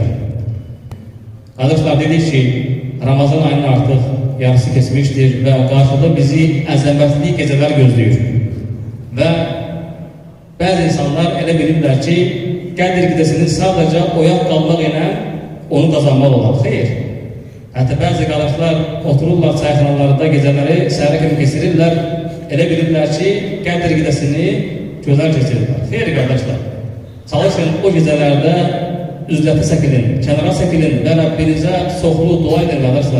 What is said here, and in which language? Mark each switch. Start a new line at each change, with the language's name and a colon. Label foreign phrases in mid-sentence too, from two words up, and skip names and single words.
Turkish: Kardeşler, dedik ki, Ramazan ayının artık yarısı kesmiştir ve karşıda bizi əzəmətli geceler gözlüyor. Ve bazı insanlar
Azerbaijani: elə bilirlər ki,
Turkish: Qədir gecesini sadece oyak kalmak ile onu kazanmak olur. Hayır. Hatta bazı
Azerbaijani: qardaşlar otururlar çayxanalarda geceleri səhərə kimi keçirirlər. Elə bilirlər ki, Qədir gecesini gözəl keçirirlər. Xeyr qardaşlar. Çalışın o gecelerde üzləti çəkilin, kənara çəkilin və Rəbbinizə çoxlu dua edin qardaşlar.